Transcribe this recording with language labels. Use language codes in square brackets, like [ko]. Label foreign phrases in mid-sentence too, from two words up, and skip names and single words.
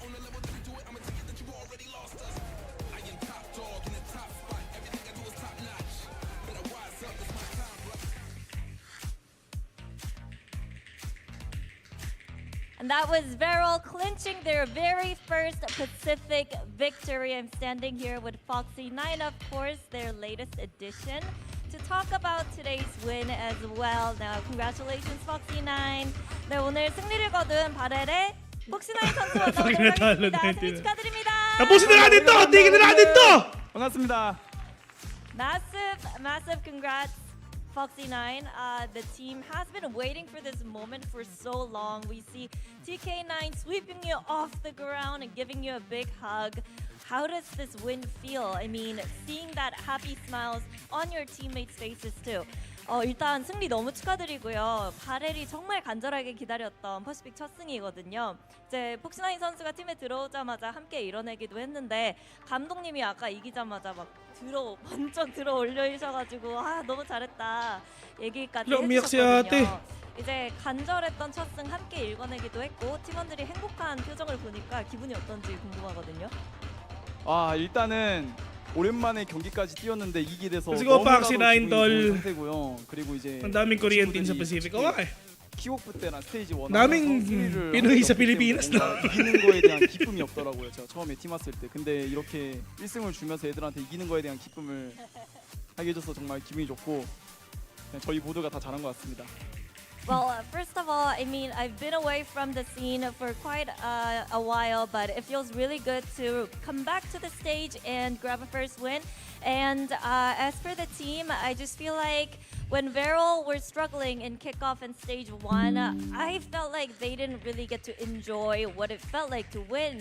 [en] And that was Varel clinching their very first Pacific victory. I'm standing here with Foxy9, of course, their latest addition, to talk about today's win as well. Now, congratulations, Foxy9. [ko] 네, 오늘 승리를 거둔 바렐의 폭시9 선수와 나오도록 하겠습니다. 승리 축하드립니다. [tl] Tapusin na natin to! Tignan na natin to! [ko] 반갑습니다. [en] Massive congrats, Foxy9. The team has been waiting for this moment for so long. We see TK9 sweeping you off the ground and giving you a big hug. How does this win feel? I mean, seeing that happy smiles on your teammates' faces too. [ko] 일단 승리 너무 축하드리고요. 바렐이 정말 간절하게 기다렸던 퍼시픽 첫 승이거든요. 이제 폭시9 선수가 팀에 들어오자마자 함께 이뤄내기도 했는데 감독님이 아까 이기자마자 막 번쩍 들어 올려주셔가지고 너무 잘했다 얘기까지 해주셨거든요. 이제 간절했던 첫 승 함께 읽어내기도 했고 팀원들이 행복한 표정을 보니까 기분이 어떤지 궁금하거든요. 일단은 오랜만에 경기까지 뛰었는데 이기게 돼서 [en] Let's go, Foxy9 [ko] 좋은 상태고요. 그리고 이제 [tl] ang daming Korean team sa Pacific. [ko] 키워프 때나 스테이지 1 [tl] daming Pinoy sa Pilipinas na. [ko] 이기는 거에 대한 기쁨이 없더라고요. 제가 처음에 팀 왔을 때. 근데 이렇게 1승을 주면서 애들한테 이기는 거에 대한 기쁨을 하게 해줘서 정말 기분이 좋고 그냥 저희 모두가 다 잘한 것 같습니다. [en] Well, first of all, I mean, I've been away from the scene for quite a while, but it feels really good to come back to the stage and grab a first win. And as for the team, I just feel like when Varel were struggling in kickoff and stage 1, I felt like they didn't really get to enjoy what it felt like to win.